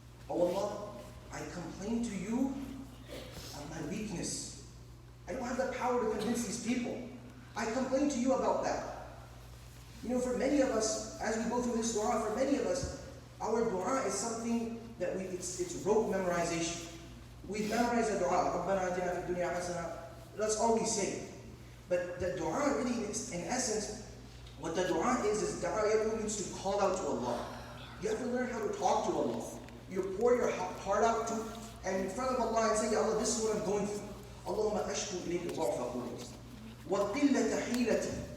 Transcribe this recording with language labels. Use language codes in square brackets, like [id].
[en] Oh Allah, I complain to you of my weakness. I don't have the power to convince these people. I complain to you about that. You know, for many of us, as we go through this dua, for many of us, our dua is something that it's rote memorization. We've memorized the dua, [ar] رَبَّنَا آتِنَا فِي الدُّنْيَا حَسَنَةً. [en] That's all we say. But the dua really is, in essence, what the dua is da'ayatu means to call out to Allah. You have to learn how to talk to Allah. You pour your heart out to, and in front of Allah and say, Ya Allah, this is what I'm going through. [ar] Allahumma ashku ilayka dha'fa quwwati wa qillata hilati.